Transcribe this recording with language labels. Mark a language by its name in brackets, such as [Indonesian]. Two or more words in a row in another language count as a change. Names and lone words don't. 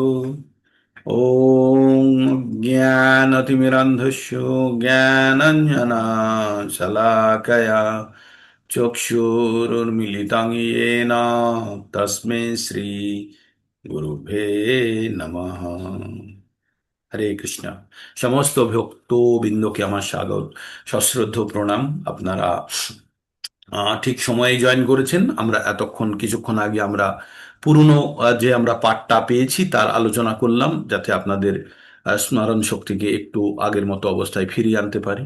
[Sanskrit] ॐ ज्ञानतिमिरन्धस्य ज्ञानञ्जनशलाकया चक्षुरुन्मिलितं येन तस्मै श्री গুরুভে নমঃ। [Bangla] হরে কৃষ্ণ। সমস্ত ভক্তবৃন্দকে আমার স্বাগত, সশ্রদ্ধ প্রণাম। আপনারা ঠিক সময়ে জয়েন করেছেন। আমরা এতক্ষণ কিছুক্ষণ আগে আমরা পুরনো যে আমরা পাঠটা পেয়েছি তার আলোচনা করলাম, যাতে আপনাদের স্মরণ শক্তিকে একটু আগের মতো অবস্থায় ফিরিয়ে আনতে পারি।